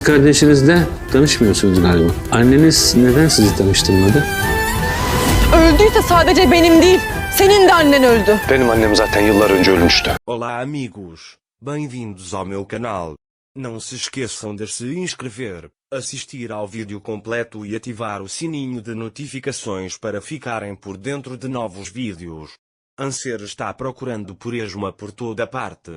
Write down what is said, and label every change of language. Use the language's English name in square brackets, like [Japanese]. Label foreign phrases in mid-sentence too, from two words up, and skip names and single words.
[Turkish] Kardeşinizle tanışmıyorsunuz galiba. Anneniz neden sizi tanıştırmadı? Öldüyse sadece benim değil, senin de annen öldü. Benim annem zaten yıllar önce ölmüştü. [Portuguese] Olá amigos, bem-vindos ao meu canal. Não se esqueçam de se inscrever, assistir ao vídeo completo e ativar o sininho de notificações para ficarem por dentro de novos vídeos. Anser está procurando por esmo por toda parte.